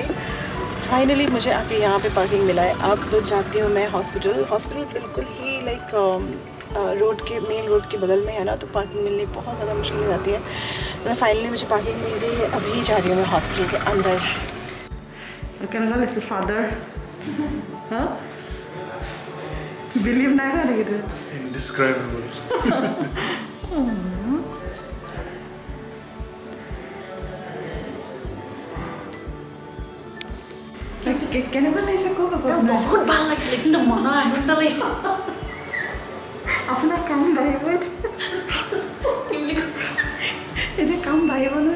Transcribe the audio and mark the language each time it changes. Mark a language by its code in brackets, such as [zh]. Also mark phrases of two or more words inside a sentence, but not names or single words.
[hi] फाइनली मुझे अभी यहाँ पे पार्किंग मिला है। अब तो जाती हूँ मैं हॉस्पिटल बिल्कुल ही [en] like main road [hi] के बगल में है ना, तो पार्किंग मिलनी बहुत ज़्यादा मुश्किल हो जाती है। तो फाइनली मुझे पार्किंग मिल गई है, अभी जा रही हूँ मैं हॉस्पिटल के अंदर। फादर बिलीव नहीं कर रही थी। [en] Indescribable. [as] কেনেকুৱা লাগিছে ক'ব বহুত ভাল লাগিছিলে, কিন্তু মনৰ আনন্দ লাগিছে। আপোনাৰ কাম বাঢ়িব এতিয়া কাম বাঢ়িব নহয়।